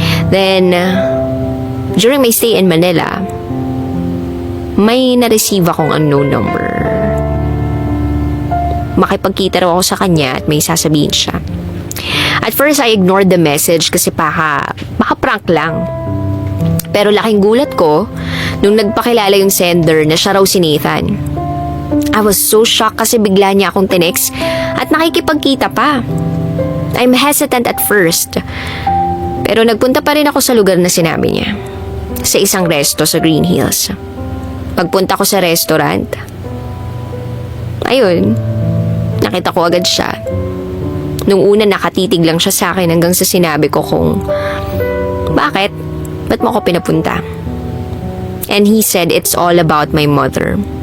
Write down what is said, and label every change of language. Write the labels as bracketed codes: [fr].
[en] Then, during my stay in Manila, [tl] may na-receive akong [en] unknown number. [tl] Makipagkita raw ako sa kanya at may sasabihin siya. [en] At first, I ignored the message [tl] kasi baka prank lang. Pero laking gulat ko nung nagpakilala yung sender na siya raw si Nathan. [en] I was so shocked [tl] kasi bigla niya akong tinext at nakikipagkita pa. [en] I'm hesitant at first. [tl] Pero nagpunta pa rin ako sa lugar na sinabi niya. Sa isang resto sa Green Hills. Pagpunta ko sa restaurant, ayun, nakita ko agad siya. Nung una nakatitig lang siya sa akin hanggang sa sinabi ko kung, bakit? Ba't mo ako pinapunta? [en] And he said it's all about my mother.